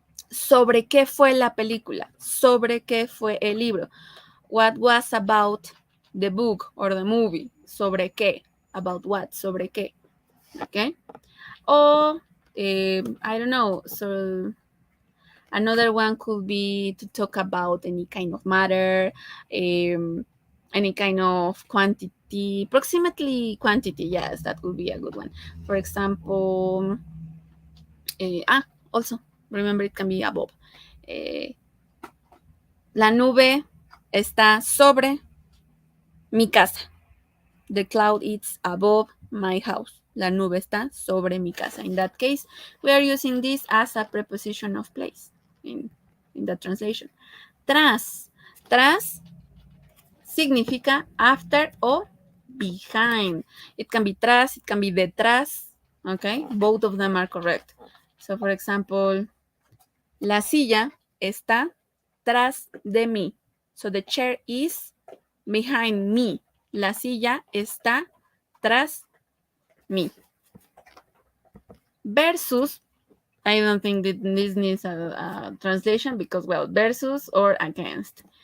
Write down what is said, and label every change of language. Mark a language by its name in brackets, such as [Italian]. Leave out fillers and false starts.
[Spanish] Sobre qué fue la película, sobre qué fue el libro. [English] What was about the book or the movie? [Spanish] Sobre qué? [English] About what? [Spanish] Sobre qué? Okay. [English] Or I don't know. So another one could be to talk about any kind of matter, any kind of quantity, approximately quantity. Yes, that would be a good one. For example, also remember it can be above. [Spanish] La nube está sobre mi casa. [English] The cloud is above my house. [Spanish] La nube está sobre mi casa. [English] In that case, we are using this as a preposition of place in the translation. Tras. [Spanish] Tras significa [English] after or behind. It can be tras, it can be detrás. Okay, both of them are correct. So, for example, [Spanish] la silla está tras de mí. [English] So, the chair is behind me. [Spanish] La silla está tras mí. [English] Versus, I don't think that this needs a translation because, well, versus or against.